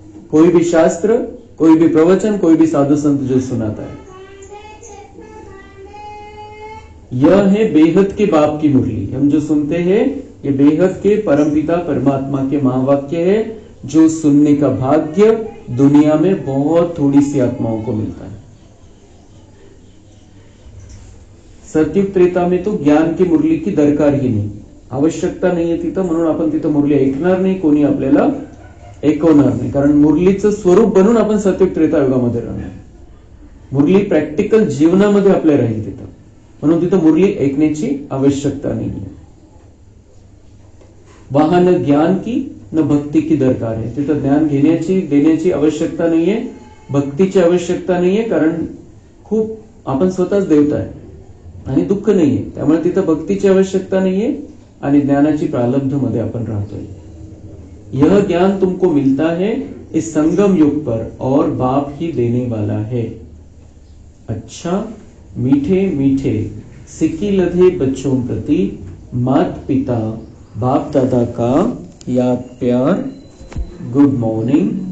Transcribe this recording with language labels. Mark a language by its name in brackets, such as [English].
[Hindi] कोई भी शास्त्र, कोई भी प्रवचन, कोई भी साधु संत जो सुनाता है, यह है बेहद के बाप की मुरली। हम जो सुनते हैं ये बेहद के परमपिता परमात्मा के महावाक्य है, जो सुनने का भाग्य दुनिया में बहुत थोड़ी सी आत्माओं को मिलता है। [Marathi] सत्युग त्रेता [Hindi] में तो ज्ञान की मुरली की दरकार [Marathi] ही नाही, आवश्यकता नाहीये तिथं, म्हणून आपण तिथं मुरली ऐकणार नाही, कोणी आपल्याला ऐकवणार नाही, कारण मुरलीचं स्वरूप बनून आपण सत्युग त्रेता युगामध्ये राहणार। मुरली प्रॅक्टिकल जीवनामध्ये आपल्या राहील तिथं, म्हणून तिथं मुरली ऐकण्याची आवश्यकता नाहीये। [Hindi] वहां न ज्ञान की न भक्ती की दरकार है, [Marathi] तिथं ज्ञान घेण्याची देण्याची आवश्यकता नाहीये, भक्तीची आवश्यकता नाहीये, कारण खूप आपण स्वतःच देवता आहे आणि दुःख नाहीये, त्यामुळे तिथं भक्तीची आवश्यकता नाहीये आणि ज्ञानाची प्रारब्ध मध्ये आपण राहतोय। [Hindi] यह ज्ञान तुमको मिलता है इस संगम युग पर और बाप ही देने वाला है। अच्छा मीठे मीठे सिक्की लधे बच्चों प्रति मात पिता बाप दादा का याद प्यार, गुड मॉर्निंग।